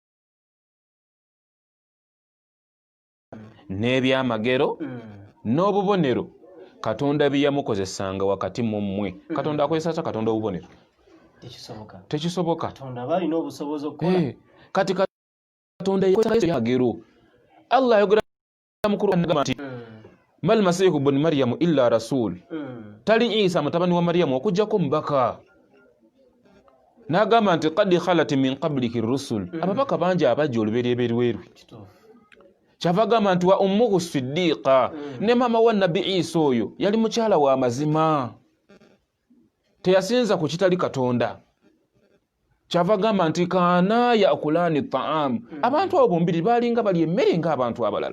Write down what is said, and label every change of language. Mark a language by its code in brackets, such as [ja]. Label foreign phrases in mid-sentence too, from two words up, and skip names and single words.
[lg] n'ebyamagero n'obubonero Katonda bye yamukozesanga wakati mu mmwe Katonda akozesa Katonda obubonero tekisoboka Katonda balina obusobozi okukola kati Katonda yakozesa ebyamagero Allah ayogera mu Qur'an nti [ar] ما المسيح ابن مريم إلا رسول [lg] tali Isa mutabani wa Maryam okujjako mubaka n'agamba nti [ar] قد خلت من قبلك رسل [lg] ababaka bangi abajja olubereberweru kyava gamba nti [ar] وأمه صديقة [lg] ne mama wa Nabi Isa oyo yali mukyala wa mazima teyasinza ku kitali Katonda kyava gamba nti [ar] كانا يأكلان الطعام [lg] abantu abo bombiri balinga bali emmere ng'abantu abalala